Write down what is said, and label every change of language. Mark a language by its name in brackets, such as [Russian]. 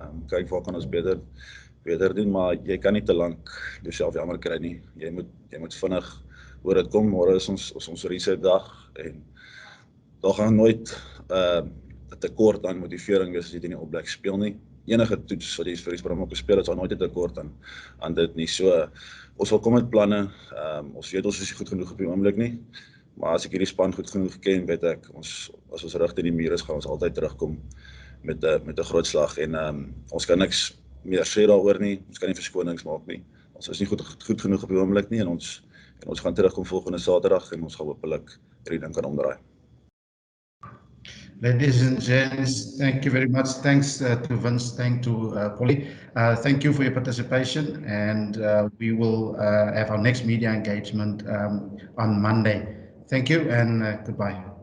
[Afrikaans] Kyk waar kan ons beter doen, maar jy kan nie te lank jouself jammer kry nie. Jy moet vinnig oor dit kom. Môre is ons reset dag en daar gaan nooit 'n tekort aan motivering wees as jy teen die All Blacks speel nie. Enige toets wat jy vir die Springbok gespeel het, sal nooit 'n tekort aan dit nie. So ons wil kom met planne. Ons weet ons is nie goed genoeg op die oomblik nie. Maar as ek hierdie span goed genoeg ken, weet ek, as ons rug teen die muur is, gaan ons altyd terugkom met 'n groot slag en ons kan niks meer sê daaroor nie. Ons kan nie verskonings maak nie. Ons is nie goed genoeg op die oomblik nie en ons gaan terugkom volgende Saterdag en ons gaan hopelik hierdie ding kan omdraai. [English] Ladies and gents, thank you very much. Thanks to Vince, thanks to Polly. Thank you for your participation and we will have our next media engagement on Monday. Thank you and goodbye.